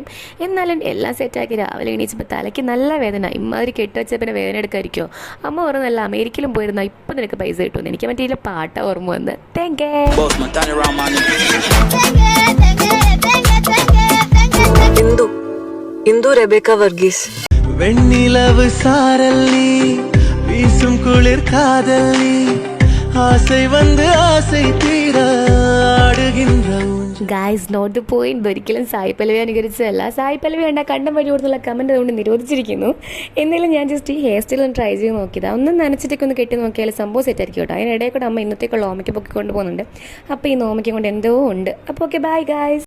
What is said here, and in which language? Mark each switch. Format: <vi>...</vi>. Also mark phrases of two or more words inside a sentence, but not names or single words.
<ml>എന്നാലും എല്ലാം സെറ്റാക്കി രാവിലെ എണീച്ചപ്പോൾ തലയ്ക്ക് നല്ല വേദന. ഇമാതിരി കെട്ടുവച്ച പിന്നെ വേദന എടുക്കാതിരിക്കുമോ? അമ്മ പറഞ്ഞല്ല അമേരിക്കയിലും പോയിരുന്ന ഇപ്പം നിനക്ക് പൈസ കിട്ടുമെന്ന്. എനിക്ക് മറ്റേ പാട്ട ഓർമ്മ വന്ന്. താങ്ക് ഇന്ദു ഇന്ദു റബേക്ക വർഗീസ്.</ml> <ta>வெண்ணிலவு சாரல் நீ வீசும் குளிர் காதல் நீ ஆசை வந்து ஆசை தீர ஆடுகின்ற</ta> <en>Guys note to point.</en> <ml>ഒരിക്കലും സായി പല്ലവി അനുകരിച്ചതല്ല. സായി പല്ലവി കണ്ട കണ്ടം വഴി കൊടുത്തുള്ള കമൻറ്റ് അതുകൊണ്ട് നിരോധിച്ചിരിക്കുന്നു. എന്നാലും ഞാൻ ജസ്റ്റ് ഈ</ml> <en>hair style</en> <ml>ഒന്ന് ട്രൈ ചെയ്ത് നോക്കിയതാണ്. ഒന്ന് നനച്ചിട്ടൊക്കെ ഒന്ന് കെട്ടി നോക്കിയാൽ സംഭവം സെറ്റായിരിക്കും കേട്ടോ. അതിനിടയിൽ കൂടെ അമ്മ ഇന്നത്തേക്കുള്ള ഓമയ്ക്ക് പൊക്കി കൊണ്ടുപോകുന്നുണ്ട്. അപ്പോൾ ഈ നോമയ്ക്ക് കൊണ്ട് എന്തോ ഉണ്ട്. അപ്പോൾ</ml> <en>okay, bye guys.</en>